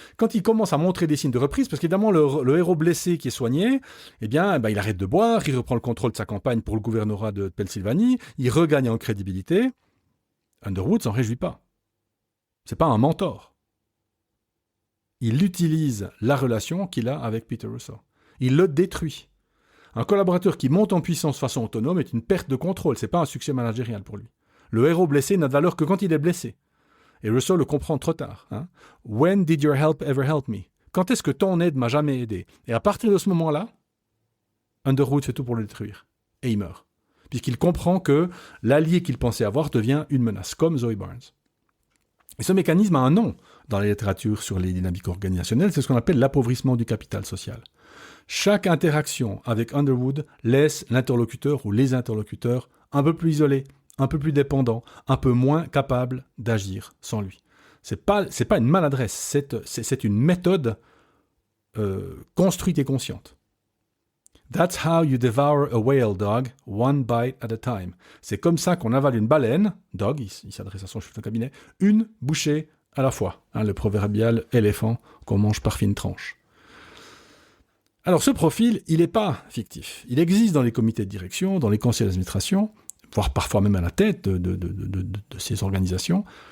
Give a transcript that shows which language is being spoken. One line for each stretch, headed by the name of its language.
French: Quand il commence à montrer des signes de reprise, parce qu'évidemment le héros blessé qui est soigné, eh bien, il arrête de boire, il reprend le contrôle de sa campagne pour le gouvernorat de Pennsylvanie, il regagne en crédibilité. Underwood s'en réjouit pas. C'est pas un mentor. Il utilise la relation qu'il a avec Peter Russell. Il le détruit. Un collaborateur qui monte en puissance de façon autonome est une perte de contrôle, c'est pas un succès managérial pour lui. Le héros blessé n'a de valeur que quand il est blessé. Et Russell le comprend trop tard.
English: When did your help ever help me?
French: Quand est-ce que ton aide m'a jamais aidé? Et à partir de ce moment-là, Underwood fait tout pour le détruire. Et il meurt. Puisqu'il comprend que l'allié qu'il pensait avoir devient une menace, comme Zoe Barnes. Et ce mécanisme a un nom dans la littérature sur les dynamiques organisationnelles, c'est ce qu'on appelle l'appauvrissement du capital social. Chaque interaction avec Underwood laisse l'interlocuteur ou les interlocuteurs un peu plus isolés, un peu plus dépendants, un peu moins capables d'agir sans lui. C'est pas une maladresse, c'est une méthode construite et consciente.
English: That's how you devour a whale, dog, one bite at a time.
French: C'est comme ça qu'on avale une baleine, dog, il s'adresse à son chef de cabinet, une bouchée à la fois. Le proverbial éléphant qu'on mange par fines tranches. Alors ce profil, il n'est pas fictif. Il existe dans les comités de direction, dans les conseils d'administration, voire parfois même à la tête de ces organisations.